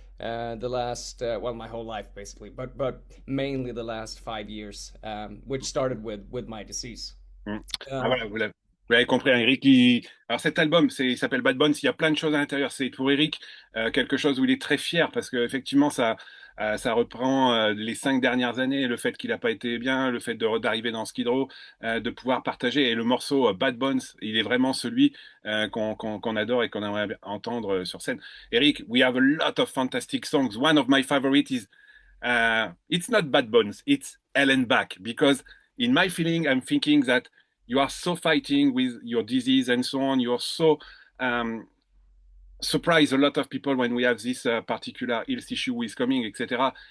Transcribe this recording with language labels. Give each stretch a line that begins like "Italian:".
English: The last my whole life basically, but mainly the last 5 years, which started with my disease.
French: Voilà, vous l'avez compris, hein, Erik. Alors cet album, il s'appelle Bad Bones. Il y a plein de choses à l'intérieur. C'est pour Erik quelque chose où il est très fier parce que effectivement ça reprend les 5 dernières années, le fait qu'il n'a pas été bien, le fait d'arriver dans Skid Row, de pouvoir partager. Et le morceau Bad Bones, il est vraiment celui qu'on adore et qu'on aimerait entendre sur scène.
English: Erik, we have a lot of fantastic songs. One of my favorites is it's not Bad Bones, it's Ellen Back, because in my feeling, I'm thinking that you are so fighting with your disease and so on. You're so surprise a lot of people when we have this particular health issue is coming, etc.